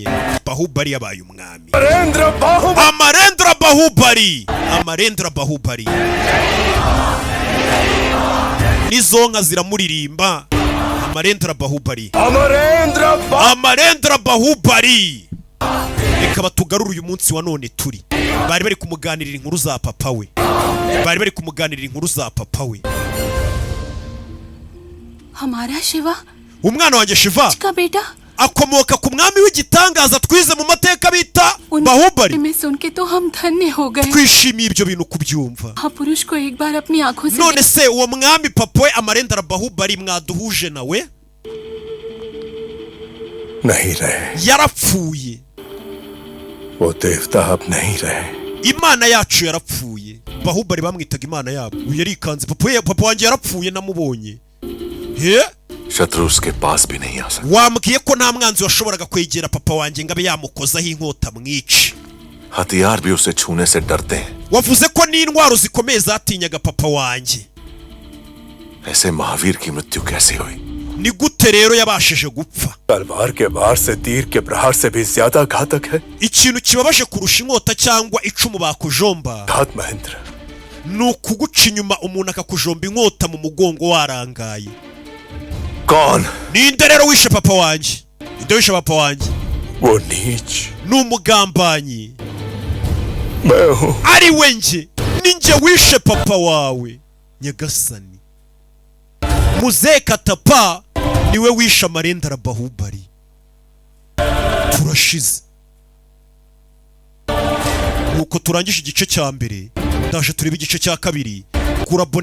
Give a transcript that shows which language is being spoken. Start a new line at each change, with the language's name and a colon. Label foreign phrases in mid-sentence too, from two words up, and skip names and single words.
Kinyarwanda: Bahubali yabaye umwami. Amarendra Bahubali nizonka ziramuririmba. Amarendra Bahubali reka batugarura uyu munsi wa none turi. Bari bari kumuganirira inkuru za papa we.
Hindi: हमारा शिवा
Kinyarwanda: umwana wanjye Shiva
Hindi: का बेटा
Kinyarwanda: akomoka ku mwami w'igitangaza twize mu mateka bita Bahubali.
Hindi: में सुन के तो हम धन्य हो गए।
Kinyarwanda: twishimiye ibyo bintu kubyumva.
Hindi: पुरुष को एक बार अपनी आंखों से
Kinyarwanda: none se uwo mwami papa we Amarendra Bahubali mwaduhuje nawe?
Hindi: नहीं रहे,
Kinyarwanda: yarapfuye.
Hindi: वो देवता अब नहीं रहे।
Kinyarwanda: Imana yacu yarapfuye. Bahubali bamwitaga imana yabo. Uyu yarikanze. Papa wanjye yarapfuye namubonye.
Hindi: शत्रु उसके पास भी नहीं आ सकता।
Kinyarwanda: wambwiye ko nta mwanzi washoboraga kwegera papa wanjye ngo abe yamukozaho inkota mwice.
Hindi: हथियार भी उसे छूने से डरते हैं।
Kinyarwanda: wavuze ko n'intwaro zikomeye zatinyaga papa wanjye.
Hindi: ऐसे महावीर की मृत्यु कैसे हुई?
Kinyarwanda: ni gute rero yabashije gupfa?
Hindi: तलवार के वार से तीर के प्रहार से भी ज्यादा घातक है।
Kinyarwanda: ikintu kibabaje kurusha inkota cyangwa icumu bakujomba
Hindi: घात महेंद्र,
Kinyarwanda: ni ukuguca inyuma umuntu akakujomba inkota mu mugongo warangaye.
Hindi: कौन?
Kinyarwanda: ninde rero wishe papa wanjye? ninde wishe papa wanjye?
Hindi: वो नीच
Kinyarwanda: ni umugambanyi.
Hindi: मैं हूँ।
Kinyarwanda: ari we nje, ni nje wishe papa wawe nyagasani. Muzee Katapa niwe wishe Amarendra Bahubali. turashize. nuko turangije igice cya mbere, ndaje tureba igice cya kabiri.